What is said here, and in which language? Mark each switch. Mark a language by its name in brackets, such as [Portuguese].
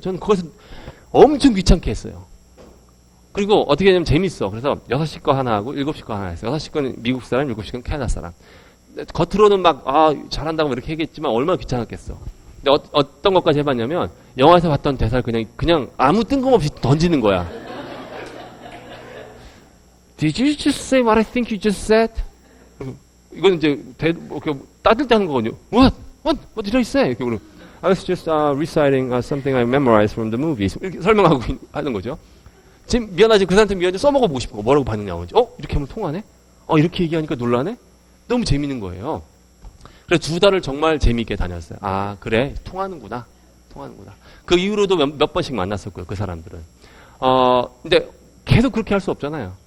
[Korean] 저는 그것을 엄청 귀찮게 했어요. 그리고 어떻게 하냐면 재밌어. 그래서 6시 거 하나 하고 7시 거 하나 했어요. 6시 거는 미국 사람, 7시 거는 캐나다 사람. 겉으로는 막 잘한다고 이렇게 얘기했지만 얼마나 귀찮았겠어. 근데 어떤 것까지 해봤냐면 영화에서 봤던 대사를 그냥 아무 뜬금없이 던지는 거야. [English] Did you just say what I think you just said? [Korean] 이건 이제 따질 때 하는 거거든요. [English] What did I say? [Korean] 이렇게 그러고 [English] I was just reciting something I memorized from the movies. [Korean] 이렇게 설명하고 하는 거죠. 지금 미안하지 그 사람한테 미안하지 써먹어보고 싶은 거 뭐라고 반응 나오는지. 이렇게 하면 통하네? 이렇게 얘기하니까 놀라네? 너무 재밌는 거예요. 그래서 2달을 정말 재미있게 다녔어요. 그래 통하는구나. 그 이후로도 몇 번씩 만났었고요. 그 사람들은. 근데 계속 그렇게 할 수 없잖아요.